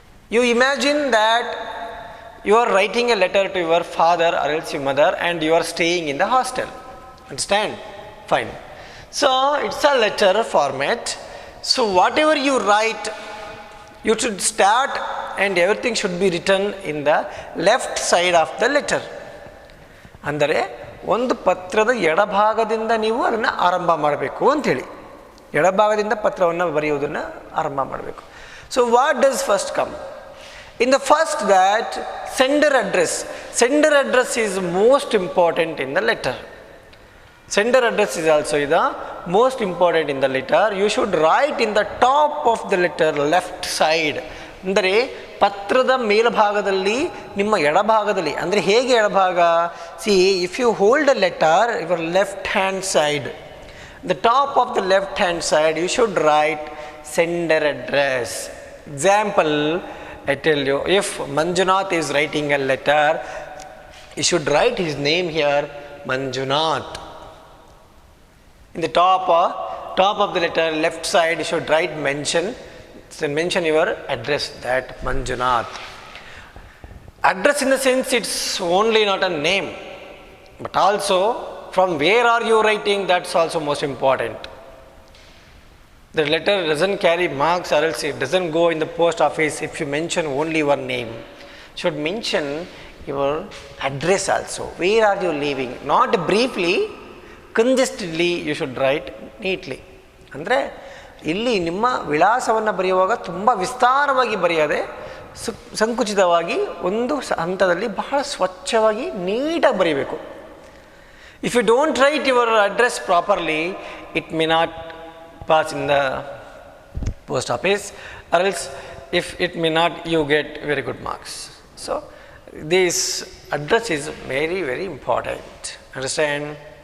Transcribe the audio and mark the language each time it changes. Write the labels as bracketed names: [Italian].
[English] You imagine that you are writing a letter to your father or else your mother and you are staying in the hostel. Understand? Fine. So it's a letter format. So whatever you write, you should start and everything should be written in the left side of the letter. [Kannada] ಅಂದರೆ ಒಂದು ಪತ್ರದ ಎಡಭಾಗದಿಂದ ನೀವು ಅದನ್ನು ಆರಂಭ ಮಾಡಬೇಕು ಅಂಥೇಳಿ, ಎಡಭಾಗದಿಂದ ಪತ್ರವನ್ನು ಬರೆಯುವುದನ್ನು ಆರಂಭ ಮಾಡಬೇಕು. [English] So what does first come? In the first, that sender address is most important in the letter. Sender address is also the most important in the letter. You should write in the top of the letter, left side, [Kannada] ಅಂದರೆ ಪತ್ರದ ಮೇಲ್ಭಾಗದಲ್ಲಿ ನಿಮ್ಮ ಎಡಭಾಗದಲ್ಲಿ, ಅಂದರೆ ಹೇಗೆ ಎಡಭಾಗ, [English] See if you hold a letter your left hand side, the top of the left hand side you should write sender address. Example, I tell you, if Manjunath is writing a letter, you should write his name here, Manjunath. In the top of the letter left side you should write mention your address, that Manjunath. Address in the sense it's only not a name, but also from where are you writing, that's also most important. The letter doesn't carry marks, or else it doesn't go in the post office if you mention only one name. You should mention your address also. Where are you living? Not briefly, congested,ly you should write neatly. [Kannada] ಅಂದರೆ ಇಲ್ಲಿ ನಿಮ್ಮ ವಿಳಾಸವನ್ನು ಬರೆಯುವಾಗ ತುಂಬ ವಿಸ್ತಾರವಾಗಿ ಬರೆಯದೆ ಸಂಕುಚಿತವಾಗಿ ಒಂದು ಹಂತದಲ್ಲಿ ಬಹಳ ಸ್ವಚ್ಛವಾಗಿ ನೀಟಾಗಿ ಬರೀಬೇಕು. [English] If you don't write your address properly, it may not pass in the post office, or else if it may not, you get very good marks. So this address is very, very important. Understand?